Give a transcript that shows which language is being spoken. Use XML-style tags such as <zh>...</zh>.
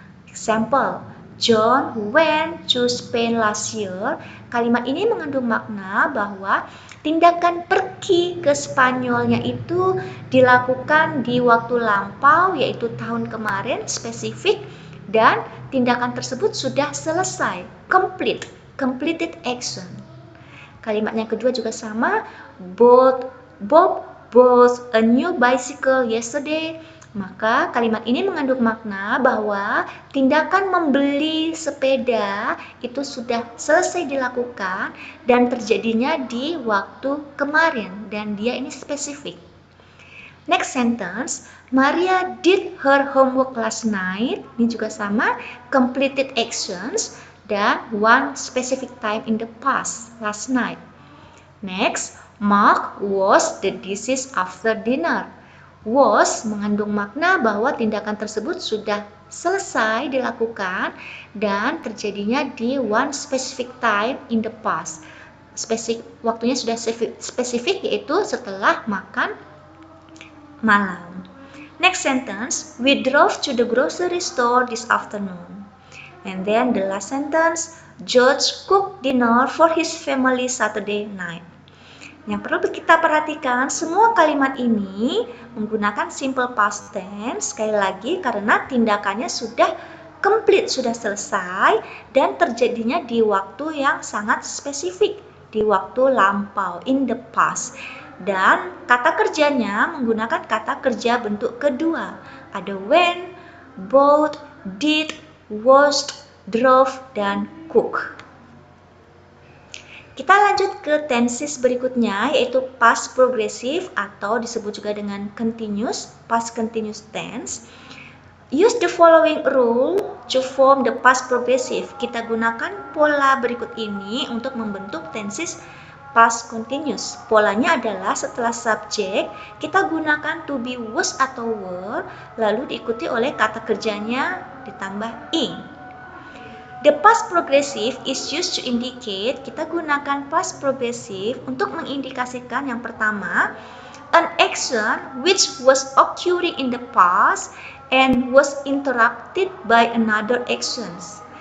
<en>Example, John went to Spain last year.</en> <id>Kalimat ini mengandung makna bahwa tindakan pergi ke Spanyolnya itu dilakukan di waktu lampau, yaitu tahun kemarin spesifik, dan tindakan tersebut sudah selesai,</id> <en>completed action.</en> <id>Kalimat yang kedua juga sama,</id> <en>Bob bought a new bicycle yesterday.</en> <id>Maka kalimat ini mengandung makna bahwa tindakan membeli sepeda itu sudah selesai dilakukan dan terjadinya di waktu kemarin, dan dia ini spesifik.</id> <en>Next sentence, Maria did her homework last night.</en> <id>Ini juga sama,</id> <en>completed actions dan one specific time in the past, last night. Next, Mark washed the dishes after dinner.</en> <id>Was mengandung makna bahwa tindakan tersebut sudah selesai dilakukan dan terjadinya di</id> <en>one specific time in the past.</en> <id>Waktunya sudah spesifik, yaitu setelah makan malam.</id> <en>Next sentence, we drove to the grocery store this afternoon. And then the last sentence, George cooked dinner for his family Saturday night.</en> <id>Yang perlu kita perhatikan, semua kalimat ini menggunakan simple past tense, sekali lagi karena tindakannya sudah complete, sudah selesai dan terjadinya di waktu yang sangat spesifik, di waktu lampau,</id> <en>in the past.</en> <id>Dan kata kerjanya menggunakan kata kerja bentuk kedua. Ada went, bought, did, washed, drove, dan cook. Kita lanjut ke tenses berikutnya, yaitu past progressive atau disebut juga dengan continuous, past continuous tense.</id> <en>Use the following rule to form the past progressive.</en> <id>Kita gunakan pola berikut ini untuk membentuk tenses past continuous. Polanya adalah setelah subjek, kita gunakan to be, was atau were, lalu diikuti oleh kata kerjanya ditambah ing.</id> <en>The past progressive is used to indicate,</en> <id>kita gunakan past progressive untuk mengindikasikan yang pertama,</id> <en>an action which was occurring in the past and was interrupted by another actions.</en>